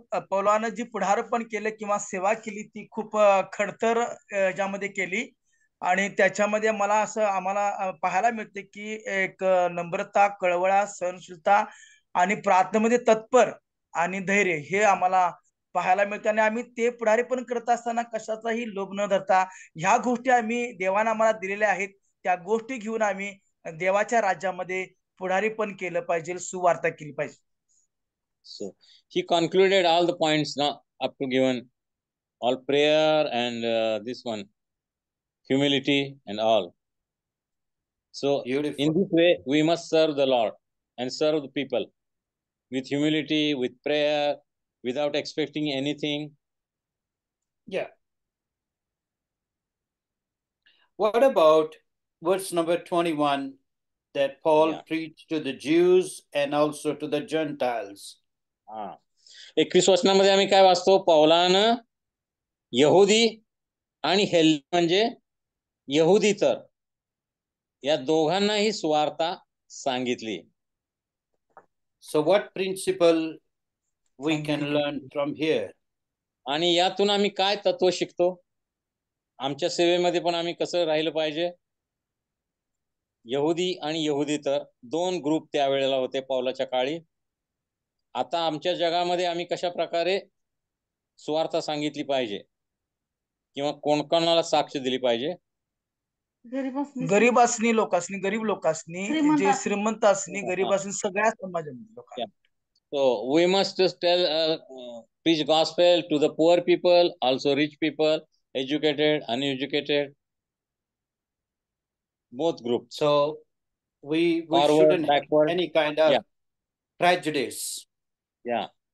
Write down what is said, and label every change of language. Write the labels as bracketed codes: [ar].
[mr] पौलानं जी पुढारपण केलं किंवा सेवा केली ती खूप खडतर ज्यामध्ये केली आणि त्याच्यामध्ये मला असं आम्हाला पाहायला मिळते की एक नम्रता, कळवळा, सहनशीलता आणि प्रार्थनेमध्ये तत्पर आणि धैर्य हे आम्हाला पाहायला मिळते. आणि आम्ही ते पुढारी पण करत असताना कशाचाही लोभ न धरता ह्या गोष्टी आम्ही देवाने आम्हाला दिलेल्या आहेत, त्या गोष्टी घेऊन आम्ही देवाच्या राज्यामध्ये पुढारी पण केलं पाहिजे, सुवार्ता केली पाहिजे. [en] So he concluded all the points now up to given, all prayer and this one humility and all. So beautiful. In this way we must serve the Lord and serve the people with humility, with prayer, without expecting anything. Yeah. What about verse number 21 that Paul preached to the Jews and also to the Gentiles? [mr] 21 वचनामध्ये आम्ही काय वाचतो? पौलानं यहुदी आणि हेल म्हणजे यहुदी तर या दोघांनाही सुवार्ता सांगितली. [en] So what principle we can learn from here? [mr] आणि यातून आम्ही काय तत्व शिकतो? आमच्या सेवेमध्ये पण आम्ही कसं राहिलं पाहिजे? यहुदी आणि यहुदी तर दोन ग्रुप त्यावेळेला होते पौलाच्या काळी. आता आमच्या जगामध्ये आम्ही कशा प्रकारे सुवार्ता सांगितली पाहिजे किंवा कोणाला साक्ष दिली पाहिजे? गरीब असणी लोकांनी, गरीब लोकांनी, जे श्रीमंत असणी, गरीब असणी, सगळ्या समाजामध्ये लोकांना. [en] So we must tell preach gospel to the poor people, also rich people, educated, uneducated, both groups. So we Forward, shouldn't have backward. any kind of Yeah. prejudice. Yeah.